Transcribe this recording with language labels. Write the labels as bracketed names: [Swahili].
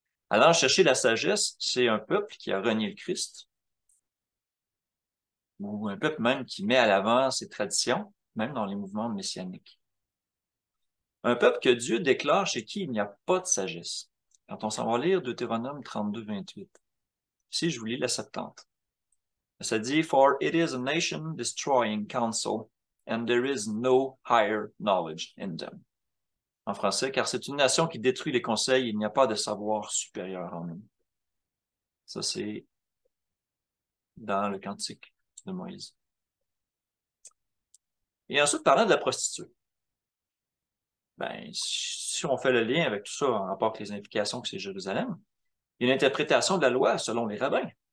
[French] Allant chercher la sagesse, c'est un peuple qui a renié le Christ, ou un peuple même qui met à l'avant ses traditions, même dans les mouvements messianiques. Un peuple que Dieu déclare chez qui il n'y a pas de sagesse. Quand on s'en va lire Deutéronome 32, 28. Ici, je vous lis la Septante. Ça dit, [English] For it is a nation destroying counsel, and there is no higher knowledge in them. [French] En français, car c'est une nation qui détruit les conseils, il n'y a pas de savoir supérieur en eux. Ça, c'est dans le Cantique de Moïse. Et ensuite, parlant de la prostituée. Ben, si on fait le lien avec tout ça en rapport avec les implications que c'est Jérusalem, il y a une interprétation de la loi selon les rabbins.